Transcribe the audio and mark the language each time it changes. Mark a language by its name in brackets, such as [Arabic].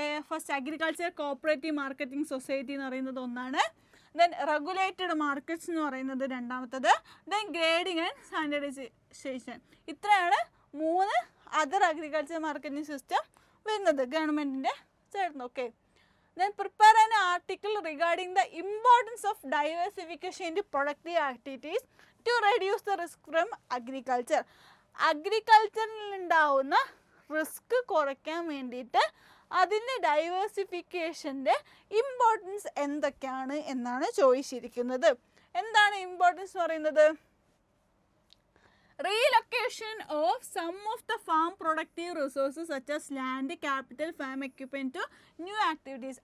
[Malayalam] First agriculture cooperative marketing society എന്ന് പറയുന്നത് ഒന്നാണ്. ദെൻ റെഗുലേറ്റഡ് മാർക്കറ്റ്സ് എന്ന് പറയുന്നത് രണ്ടാമത്തത്. Then grading and standardisation. ഇത്രയാണ് 3 അതർ അഗ്രികൾച്ചർ മാർക്കറ്റിംഗ് സിസ്റ്റം വരുന്നത് ഗവൺമെൻറ്റിൻ്റെ ചേർന്ന്. Okay. [English] Then prepare an article regarding the importance of diversification into productive activities to reduce the risk from agriculture. [Malayalam] അഗ്രികൾച്ചറിൽ ഉണ്ടാവുന്ന റിസ്ക് കുറയ്ക്കാൻ വേണ്ടിയിട്ട് അതിൻ്റെ ഡൈവേഴ്സിഫിക്കേഷൻ്റെ ഇമ്പോർട്ടൻസ് എന്തൊക്കെയാണ് എന്നാണ് ചോദിച്ചിരിക്കുന്നത്. എന്താണ് ഇമ്പോർട്ടൻസ് എന്ന് പറയുന്നത്? [English] Relocation of some of the farm productive resources such as land, capital, farm equipment to new activities.